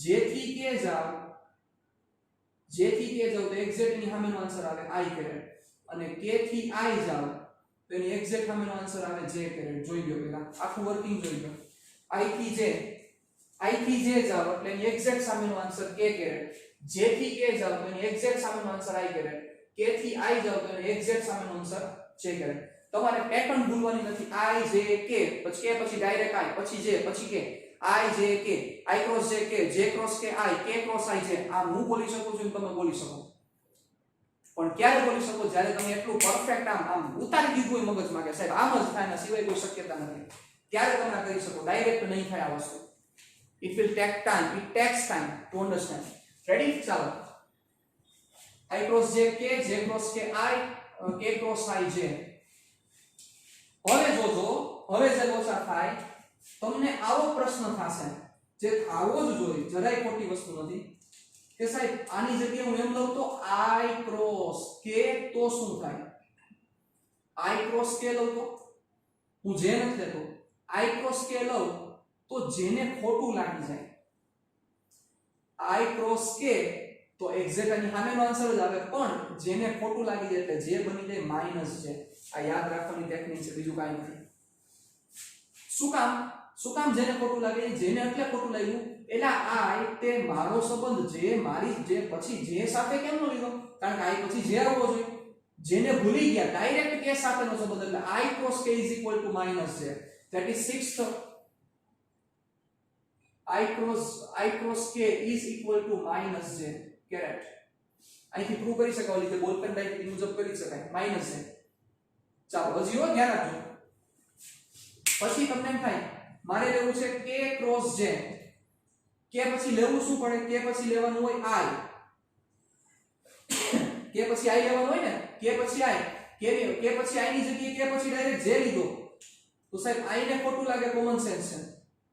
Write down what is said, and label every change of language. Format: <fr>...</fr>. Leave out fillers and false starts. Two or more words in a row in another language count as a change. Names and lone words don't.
<gu>થી k જાવ તો એક્ઝેક્ટ એની સામેનો આન્સર આવે i કેરેટ અને k થી i જાવ તો એની એક્ઝેક્ટ સામેનો આન્સર આવે j કેરેટ જોઈ લો પહેલા આખું વર્કિંગ જોઈ લો i થી j જાવ એટલે એની એક્ઝેક્ટ સામેનો આન્સર k કેરેટ j થી k જાવ તો એની એક્ઝેક્ટ સામેનો આન્સર i કેરેટ k થી i જાવ તો એની એક્ઝેક્ટ સામેનો આન્સર j કેરેટ તમારે પેટર્ન ભૂલવાની નથી i j k પછી k પછી ડાયરેક્ટ i પછી j પછી k</gu> <en>i j k i cross j k j cross k i k cross i j</en> <gu>આ હું બોલી શકું છું તમે બોલી શકો પણ ક્યારે બોલી શકો જ્યારે તમે એટલું પરફેક્ટ આમ ઉતારી દીધું હોય મગજમાં કે સાહેબ આમ જ થાય ના સિવાય કોઈ શક્યતા નથી ત્યારે તમે કરી શકો ડાયરેક્ટ નહીં થાય આ વસ્તુ</gu> <en>it takes time to understand ready</en> <gu>ચાલો</gu> <en>i cross j k j cross k i k cross i j</en> <gu>હવે જોજો હવે જે લોચા થાય તમને આવો પ્રશ્ન થશે જે આવો જ જોઈએ જરાય ખોટી વસ્તુ નથી કે સાહેબ આની જગ્યાએ હું એમ લઉં તો</gu> <en>i cross k</en> <gu>તો શું થાય</gu> <en>i cross k</en> <gu>લઉં તો હું જે નથી લેતો</gu> <en>i cross k</en> <gu>લઉં તો જેને ખોટું લાગી જાય</gu> <en>i cross k</en> <gu>તો એક્ઝેક્ટ આની સામેનો આન્સર જ આવે પણ જેને ખોટું લાગી જાય એટલે જે બની જાય માઈનસ છે આ યાદ રાખવાની ટેકનિક છે બીજું કાંઈ નથી શું કામ જેને ખોટું લાગે જેને એટલે ખોટું લાગ્યું એલા i તે મારો સંબંધ જે મારી જે પછી જે સાથે કેમ ન લીધો કારણ કે i પછી જે આવવો જોઈએ જેને ભૂલી ગયા ડાયરેક્ટ કે સાથેનો સંબંધ એટલે</gu> <en>i cross k = - j that is sixth i cross k is equal to - j correct</en> <gu>અહીંથી પ્રૂવ કરી શકાય ઓલી જે બોલપેન ડાયરેક્ટ મુજબ કરી શકાય - j ચાલો હજી ધ્યાન રાખજો પછી તમને એમ થાય મારે લેવું છે</gu> <en>k cross j</en> <gu>k પછી લેવું શું પડે k પછી લેવાનું હોય i k પછી i લેવાનું હોય ને k પછી i k પછી i ની જગ્યાએ k પછી ડાયરેક્ટ j લીધો તો સાહેબ i ને ખોટું લાગે કોમન સેન્સ છે</gu>